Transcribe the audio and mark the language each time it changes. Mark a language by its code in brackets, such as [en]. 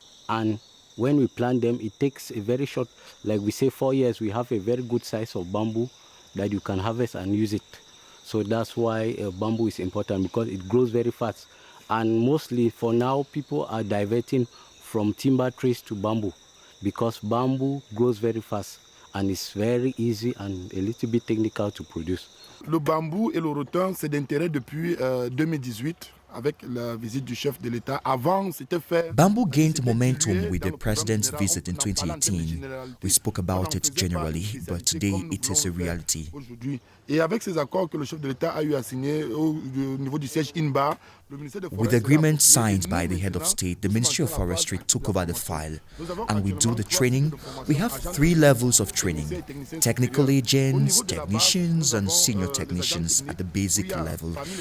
[en] And when we plant them, it takes a very short, like we say 4 years, we have a very good size of bamboo that you can harvest and use it. So that's why bamboo is important, because it grows very fast. And mostly for now, people are diverting from timber trees to bamboo, because bamboo grows very fast and it's very easy and a little bit technical to produce. [fr] Le bambou et le rattan, c'est d'intérêt depuis 2018. Avec la visite du chef de l'État. Avant, c'était fait. [en] Bamboo gained momentum with the president's visit in 2018. We spoke about it generally, but today it is a reality. [fr] Et avec ces accords que le chef de l'État a eu à signer au niveau du siège INBAR, [en] with the agreement signed by the head of state, the Ministry of Forestry took over the file, and we do the training. We have 3 levels of training: technical agents, technicians, and senior technicians at the basic level.